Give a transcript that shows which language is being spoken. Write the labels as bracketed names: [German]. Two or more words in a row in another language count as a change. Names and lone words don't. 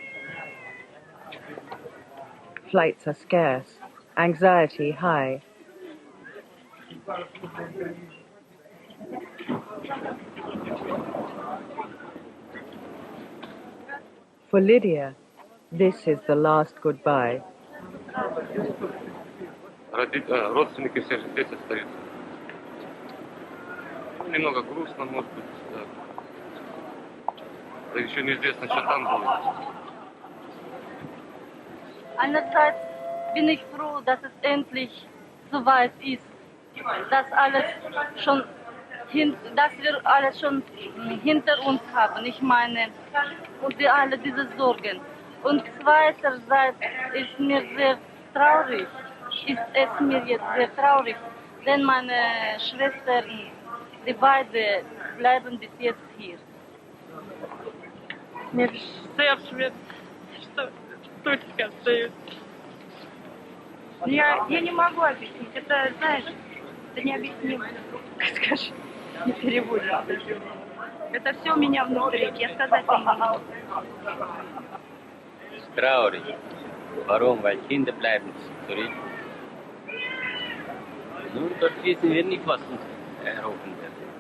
[English] Flights are scarce, anxiety high. For Lydia, this is the last goodbye. [Russian] Родственники все же здесь остаются. Немного грустно, может быть, да еще неизвестно, что там будет. [German] Einerseits bin ich froh, dass es endlich soweit ist, dass wir alles schon hinter uns haben. Ich meine, und wir alle diese Sorgen. Und zweiterseits ist mir sehr traurig, denn meine Schwestern, die beide bleiben bis jetzt hier. [Russian] Мне сердце, что точка остается. Я не могу объяснить. Это, знаешь, это необъяснимо. Скажи, не переводится. Это все у меня внутри. Я сказать не могу. [German] Traurig. Warum? Weil Kinder bleiben zurück. Nun, dort wissen wir nicht, was uns erhoffen wird.